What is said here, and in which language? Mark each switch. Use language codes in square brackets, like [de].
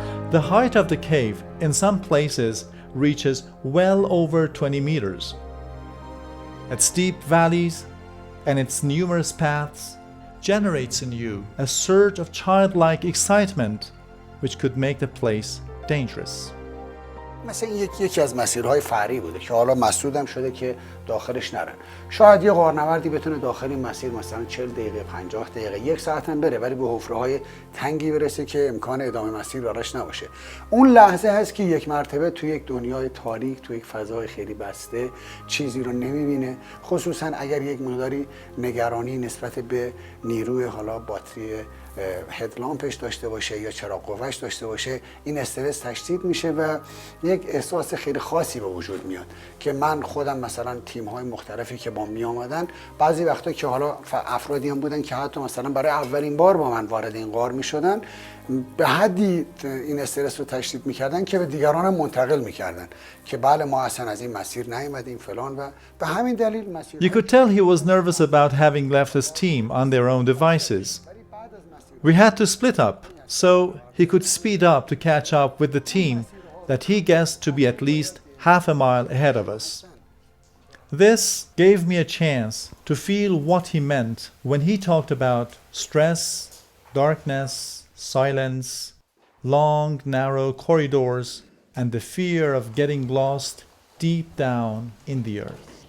[en] The height of the cave in some places reaches well over 20 meters. Its steep valleys and its numerous paths generates in you a surge of childlike excitement which could make the place dangerous. [fa] مثلا یکی از مسیرهای فرعی بوده که حالا مسدودم شده که داخلش نرن. شاید یه غارنوردی بتونه داخل این مسیر مثلا 40 دقیقه 50 دقیقه یک ساعت هم بره ولی به حفره‌های تنگی برسه که امکان ادامه مسیر براش نباشه. اون لحظه هست که یک مرتبه توی یک دنیای تاریک توی یک فضای خیلی بسته چیزی رو نمیبینه، خصوصا اگر یک مقداری نگرانی نسبت به نیروی حالا باتری هدلامپش داشته باشه یا چراغ قوهش داشته باشه این استرس تشدید میشه و یک احساس خیلی خاصی به وجود میاد که من خودم مثلا تیم های مختلفی که با می آمدن بعضی وقتا که حالا افرادی هم بودن که حتی مثلا برای اولین بار با من وارد این غار میشدن به حدی این استرس رو تشدید میکردن که به دیگران هم منتقل میکردن که بله ما اصلا از این مسیر نیومدیم فلان و به همین دلیل مسیر [en] You could tell he was nervous about having left his team on their own devices. We had to split up so he could speed up to catch up with the team that he guessed to be at least half a mile ahead of us. This gave me a chance to feel what he meant when he talked about stress, darkness, silence, long, narrow corridors, and the fear of getting lost deep down in the earth.